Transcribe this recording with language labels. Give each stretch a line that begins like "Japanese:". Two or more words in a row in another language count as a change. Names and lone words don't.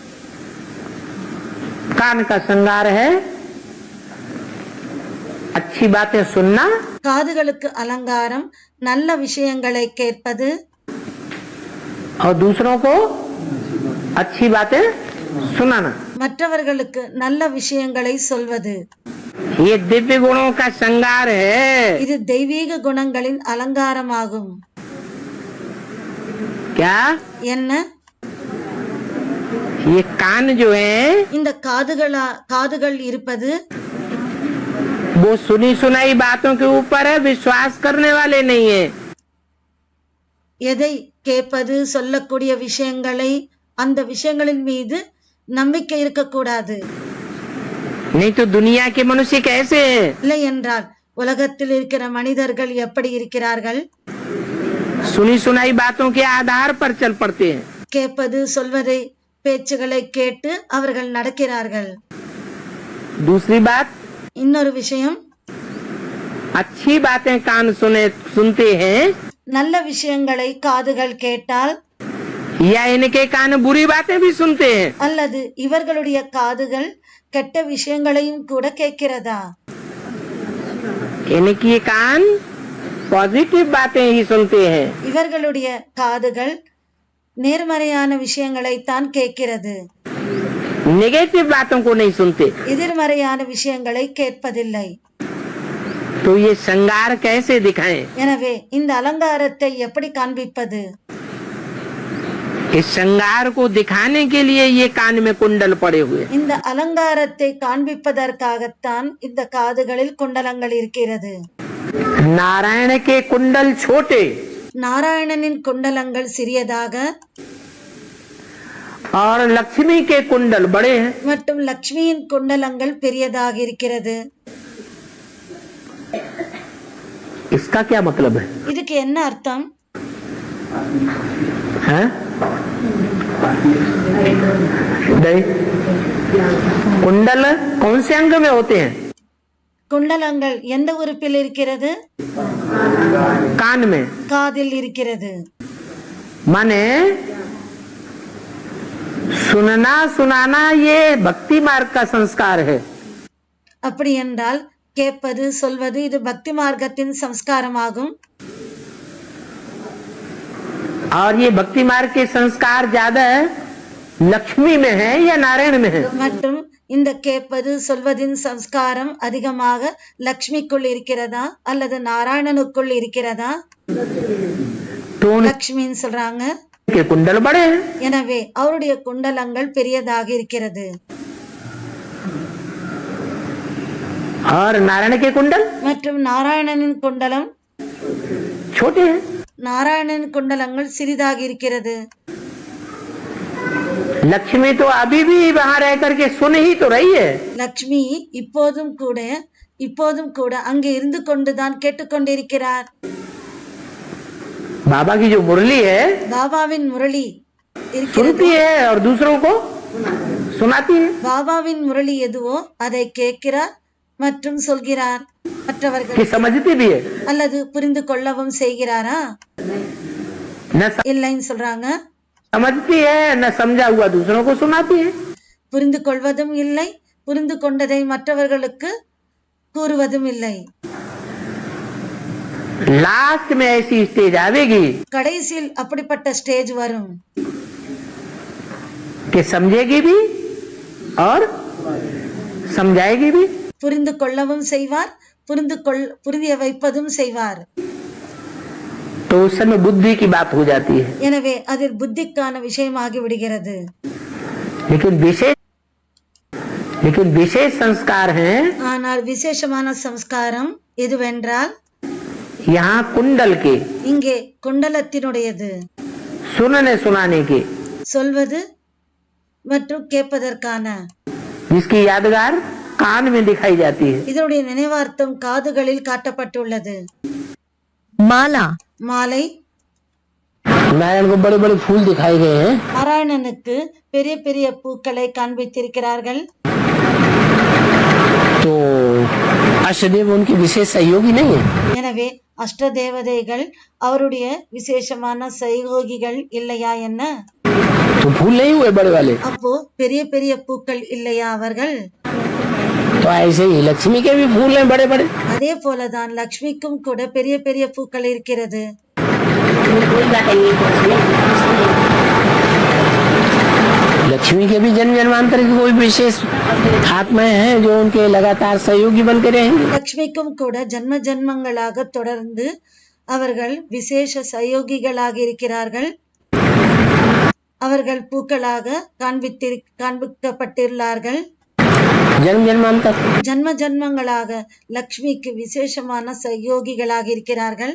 Hindi: कान का श्रृंगार है अच्छी बातें सुनना,
Tamil: காதுகளுக்கு அலங்காரம் நல்ல விஷயங்களை கேட்பது,
Hindi: और दूसरों को अच्छी बातें सुनाना।
Tamil: மற்றவர்களுக்கு நல்ல விஷயங்களை சொல்வது।
Hindi: ये दिव्य गुणों का श्रृंगार है।
Tamil: இது தெய்வீக குணங்களின் அலங்காரமாகும்।
Hindi: क्या
Tamil: என்ன?
Hindi: ये कान जो है
Tamil: இந்த காதுகள் இருப்பது
Hindi: वो सुनी सुनाई बातों के ऊपर है, विश्वास करने वाले नहीं है।
Tamil: எதை கேட்பது, சொல்லக்கூடிய விஷயங்களை, அந்த விஷயங்களின் மீது நம்பிக்கை இருக்கக்கூடாது।
Hindi: नहीं तो दुनिया के मनुष्य कैसे हैं?
Tamil: இல்லை என்றால் உலகத்தில் இருக்கிற மனிதர்கள் எப்படி இருக்கிறார்கள்?
Hindi: सुनी सुनाई बातों के आधार पर चल पड़ते हैं।
Tamil: கேட்பது, சொல்வதை, பேச்சுகளை கேட்டு அவர்கள் நடக்கிறார்கள்।
Hindi: दूसरी बात,
Tamil: இன்னொரு விஷயம்,
Hindi: अच्छी बातें कान सुनते हैं
Tamil: நல்ல விஷயங்களை காதுகள் கேட்டால்
Hindi: या इनके कान बुरी बातें भी सुनते हैं।
Tamil: அல்லது இவர்களுடைய காதுகள் கெட்ட விஷயங்களையும் கூட கேட்கிறதா?
Hindi: इनकी कान पॉजिटिव बातें ही सुनते हैं।
Tamil: இவர்களுடைய காதுகள் நேர்மறையான விஷயங்களை தான் கேட்கிறது,
Hindi: नेगेटिव बातों को नहीं सुनते।
Tamil: எதிர்மறையான விஷயங்களை கேட்பதில்லை।
Hindi: तो ये श्रृंगार कैसे दिखाएं?
Tamil: எனவே இந்த அலங்காரத்தை எப்படி காண்பிப்பது?
Hindi: इस श्रृंगार को दिखाने के लिए ये कान में कुंडल पड़े हुए।
Tamil: இந்த அலங்காரத்தை காண்பிப்பதற்காகத்தான் இந்த காதுகளில் குண்டலங்கள் இருக்கிறது।
Hindi: नारायण के कुंडल छोटे
Tamil: நாராயணனின் குண்டலங்கள் சிறியதாக
Hindi: और लक्ष्मी के कुंडल बड़े हैं।
Tamil: மற்றும் லக்ஷ்மியின் குண்டலங்கள் பெரியதாக இருக்கிறது।
Hindi: इसका क्या मतलब है?
Tamil: இதுக்கு என்ன அர்த்தம்?
Hindi: हैं? नहीं। कुंडल कौन से अंग में होते हैं?
Tamil: குண்டலங்கள் எந்த உறுப்பில் இருக்கிறது?
Hindi: कान में।
Tamil: காதில் இருக்கிறது।
Hindi: माने सुनना सुनाना ये भक्ति मार्ग का संस्कार है।
Tamil: அப்படி என்றால் கேட்பது சொல்வது இது பக்தி மார்க்கத்தின் சம்ஸ்காரமாகும்।
Hindi: और ये भक्ति मार्ग के संस्कार ज्यादा लक्ष्मी में है या नारायण में है?
Tamil: மற்றும் இந்த கேட்பது சொல்வதின் சம்ஸ்காரம் அதிகமாக லக்ஷ்மிக்குள் இருக்கிறதா அல்லது நாராயணனுக்குள் இருக்கிறதா?
Hindi: तो
Tamil: லக்ஷ்மின்னு சொல்றாங்க।
Hindi: उनके कुंडल बड़े हैं।
Tamil: எனவே அவருடைய குண்டலங்கள் பெரியதாக இருக்கிறது।
Hindi: और नारायण के कुंडल
Tamil: மற்றும் நாராயணனின் குண்டலம்
Hindi: छोटे हैं।
Tamil: நாராயணனின் குண்டலங்கள் சிறிதாக இருக்கிறது।
Hindi: लक्ष्मी तो अभी भी वहां रह करके सुन ही तो रही है।
Tamil: லக்ஷ்மி இப்போதும் கூட அங்கே இருந்து கொண்டுதான் கேட்டுக்கொண்டிருக்கிறார்।
Hindi: बाबा की जो मुरली है
Tamil: பாபாவின் முரளி இருக்கிறது।
Hindi: सुनती है और दूसरों को सुनाती है।
Tamil: பாபாவின் முரளி எதுவோ அதை கேட்கிறார் மற்றும் சொல்கிறார்।
Hindi: कि
Tamil: மற்றவர்கள்
Hindi: समझती भी है।
Tamil: அல்லது புரிந்து கொள்ளவும் செய்கிறாரா?
Hindi: न
Tamil: இல்லைன்னு சொல்றாங்க।
Hindi: समझती है न समझा हुआ दूसरों को सुनाती है।
Tamil: புரிந்து கொள்வதும் இல்லை, புரிந்து கொண்டதை மற்றவர்களுக்கு கூறுவதும் இல்லை।
Hindi: लास्ट में ऐसी स्टेज आवेगी
Tamil: கடைசியில் அப்படிப்பட்ட ஸ்டேஜ் வரும்।
Hindi: कि समझेगी भी और समझाएगी भी।
Tamil: புரிந்து கொள்ளவும் செய்வார், புரிய வைப்பதும் செய்வார்।
Hindi: तो उस समय बुद्धि की बात हो जाती है।
Tamil: எனவே அதில் புத்திக்கான விஷயமாகி விடுகிறது।
Hindi: लेकिन विशेष संस्कार हैं।
Tamil: ஆனால் விசேஷமான சம்ஸ்காரம் எதுவென்றால்
Hindi: यहाँ कुंडल के,
Tamil: இங்கே குண்டலத்தினுடையது,
Hindi: सुनने सुनाने के,
Tamil: சொல்வது மற்றும் கேட்பதற்கான।
Hindi: जिसकी यादगार कान में दिखाई जाती है।
Tamil: இதனுடைய நினைவார்த்தம் காதுகளில் காட்டப்பட்டுள்ளது।
Hindi: माला,
Tamil: மாலை
Hindi: नारायण को बड़े बड़े फूल दिखाए गए हैं।
Tamil: நாராயணனுக்கு பெரிய பெரிய பூக்களை காண்பித்திருக்கிறார்கள்।
Hindi: तो अष्टदेव उनकी विशेष सहयोगी नहीं है।
Tamil: எனவே அஷ்ட தேவதைகள் அவருடைய விசேஷமான சகயோகிகள் இல்லையா என்ன?
Hindi: तो फूल नहीं हुए बड़े वाले।
Tamil: அப்போ பெரிய பெரிய பூக்கள் இல்லையா அவர்கள்?
Hindi: तो ऐसे ही लक्ष्मी के भी फूल हैं बड़े बड़े।
Tamil: அதே போலதான் லக்ஷ்மிக்கும் கூட பெரிய பெரிய பூக்கள் இருக்கிறது।
Hindi: लक्ष्मी के भी जन्म जन्मांतर की कोई विशेष आत्माएं हैं जो उनके लगातार सहयोगी बन के रहेंगे।
Tamil: லக்ஷ்மிக்கும் கூட ஜன்ம ஜன்மங்களாக தொடர்ந்து அவர்கள் விசேஷ சகயோகிகளாக இருக்கிறார்கள்। அவர்கள் பூக்களாக காண்பிக்கப்பட்டுள்ளார்கள்।
Hindi: जन्म जन्मांतर
Tamil: ஜன்ம ஜன்மங்களாக லக்ஷ்மிக்கு விசேஷமான சகயோகிகளாக இருக்கிறார்கள்।